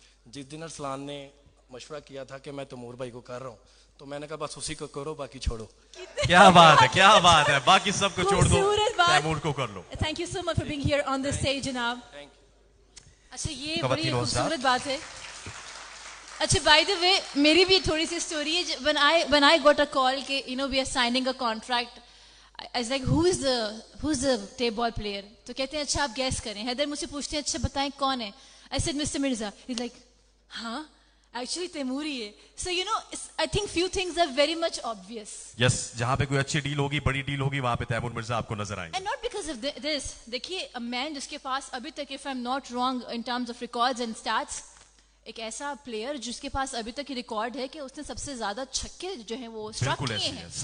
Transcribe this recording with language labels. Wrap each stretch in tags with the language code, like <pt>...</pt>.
<ur>جس دن ارسلان نے مشورہ کیا تھا کہ میں تیمور بھائی کو کر رہا ہوں, تو میں نے کہا بس اسی کو کرو, باقی چھوڑو. کیا بات ہے, کیا بات ہے, باقی سب کو چھوڑ دو, تیمور کو کر لو.</ur> <en>Thank you so much for being here on the stage جناب.</en> <ur>اچھا یہ بڑی خوبصورت بات ہے. اچھا</ur> <en>by the way</en> <ur>میری بھی تھوڑی سی اسٹوری ہے.</ur> <en>when I got a call کہ you know we are signing a contract, I was like who's the tape ball player,</en> <ur>تو کہتے ہیں اچھا آپ گیس کریں. حیدر مجھ سے پوچھتے ہیں اچھا بتائیں کون ہے.</ur> <en>I said Mr. Mirza. He's like</en> <ur>ہاں ایکچولی تیمور ہی ہے.</ur> <en>So you know I think few things are very much obvious.</en> <ur>یس, جہاں پہ کوئی اچھی ڈیل ہوگی, بڑی ڈیل ہوگی, وہاں پہ تیمور مرزا آپ کو نظر آئیں گے.</ur> <en>And not because of this.</en> <ur>دیکھیے a man جس کے پاس ابھی تک</ur> <en>if I'm not wrong in terms of records and stats,</en> <ur>ایک ایسا پلیئر جس کے پاس ابھی تک ریکارڈ ہے کہ اس نے سب سے زیادہ چھکے جو ہیں وہ اسٹرک کیے ہیں.</ur>